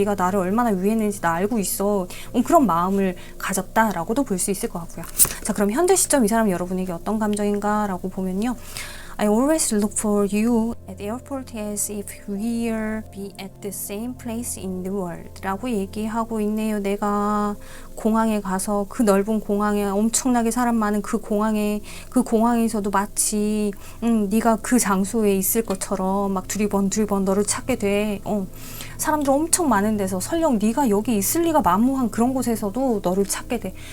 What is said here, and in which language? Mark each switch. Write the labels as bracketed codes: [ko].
[ko] 네가 나를 얼마나 위했는지 나 알고 있어. 그런 마음을 가졌다라고도 볼 수 있을 것 같고요. 자, 그럼 현재 시점 이 사람이 여러분에게 어떤 감정인가 라고 보면요, [en] I always look for you at the airport as if we'll be at the same place in the world [ko] 라고 얘기하고 있네요. 내가 공항에 가서, 그 넓은 공항에, 엄청나게 사람 많은 그 공항에서도 마치 네가 그 장소에 있을 것처럼 막 두리번 너를 찾게 돼. 사람들 엄청 많은 데서, 설령 네가 여기 있을 리가 만무한 그런 곳에서도 너를 찾게 돼.